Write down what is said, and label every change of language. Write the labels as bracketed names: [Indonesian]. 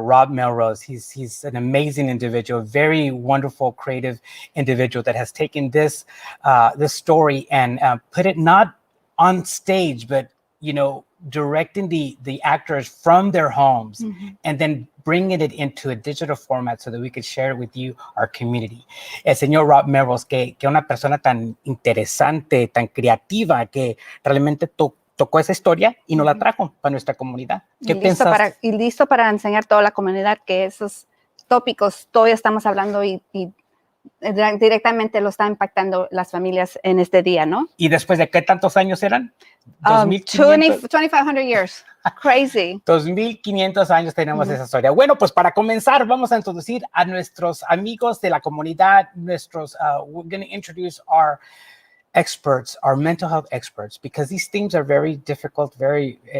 [English] Rob Melrose, he's an amazing individual, very wonderful, creative individual that has taken this story and put it not on stage, but directing the actors from their homes and then bringing it into a digital format so that we could share it with you, our community. [Spanish] El señor Rob Melrose, que una persona tan interesante, tan creativa, que realmente tocó esa historia y nos la trajo para nuestra comunidad. ¿Qué piensas? Y listo para enseñar a toda la comunidad que esos tópicos todavía estamos hablando y directamente lo está impactando las familias en este día, ¿no? ¿Y después de qué tantos años eran? [English] 2,500 years. Crazy. [Spanish] 2,500 años tenemos esa historia. Bueno, pues para comenzar, vamos a introducir a nuestros amigos de la comunidad, [English] we're going to introduce our experts, our mental health experts, because these themes are very difficult, you're